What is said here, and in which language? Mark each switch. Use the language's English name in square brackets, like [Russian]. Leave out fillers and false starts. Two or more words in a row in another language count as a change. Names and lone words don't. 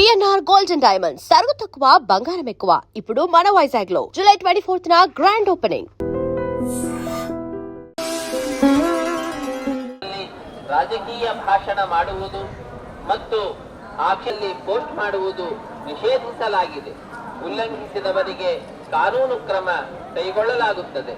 [Telugu] విఎన్ఆర్ [English] gold and diamonds [Telugu] తరుగు తక్కువ బంగారం ఎక్కువ. ఇప్పుడు మన వైజాగ్ లో జూలై 24న [English] grand opening. [Kannada] ರಾಜಕೀಯ ಭಾಷಣ ಮಾಡುವುದು ಮತ್ತು ಆಕೆಯಲ್ಲಿ ಪೋಸ್ಟ್ ಮಾಡುವುದು ನಿಷೇಧಿಸಲಾಗಿದೆ. ಉಲ್ಲಂಘಿಸಿದವರಿಗೆ ಕಾನೂನು ಕ್ರಮ ಕೈಗೊಳ್ಳಲಾಗುತ್ತದೆ.